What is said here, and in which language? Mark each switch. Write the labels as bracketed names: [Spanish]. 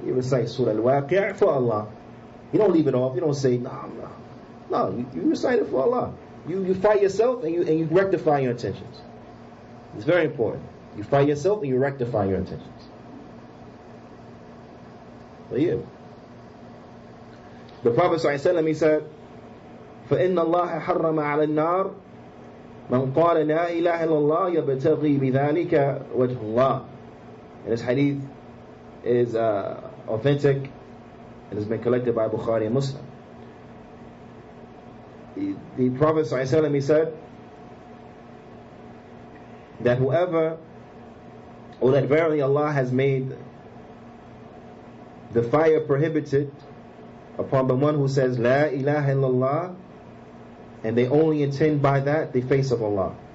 [English] You recite Surah Al-Waqi' for Allah. You don't leave it off. You don't say, no, you recite it for Allah. You fight yourself and you rectify your intentions. It's very important. You fight yourself and you rectify your intentions. But yeah. The Prophet ﷺ, he said, [Arabic] فَإِنَّ اللَّهَ حَرَّمَ عَلَى النَّارِ مَنْ قَالَ لَا إِلَهَ إِلَّا اللَّهِ يَبْتَغِي بِذَلِكَ وَجْهُ اللَّهِ. [English] And this hadith is authentic and has been collected by Bukhaari and Muslim. The Prophet ﷺ, he said that whoever, or that verily Allah has made the fire prohibited upon the one who says La ilaha illallah, and they only intend by that the face of Allah.